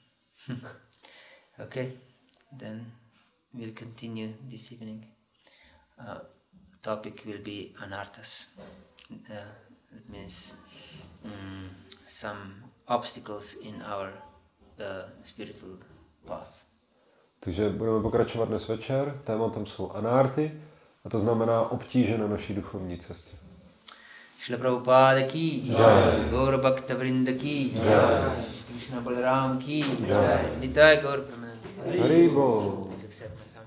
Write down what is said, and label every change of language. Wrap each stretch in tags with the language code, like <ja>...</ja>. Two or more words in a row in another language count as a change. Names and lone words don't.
<en>Okay, then we'll continue this evening. Topic will be anarthas. That means some obstacles in our spiritual path.</en> <cs>Takže budeme pokračovat dnes večer. Tématem jsou anárty, a to znamená obtíže na naší duchovní cestě.</cs> <hi>श्रील प्रभुपाद की जय, गौर भक्त वृन्द की जय, कृष्ण बलराम की जय, निताई गौर प्रेमानन्द. Haribo.</hi> <en>Please accept.</en>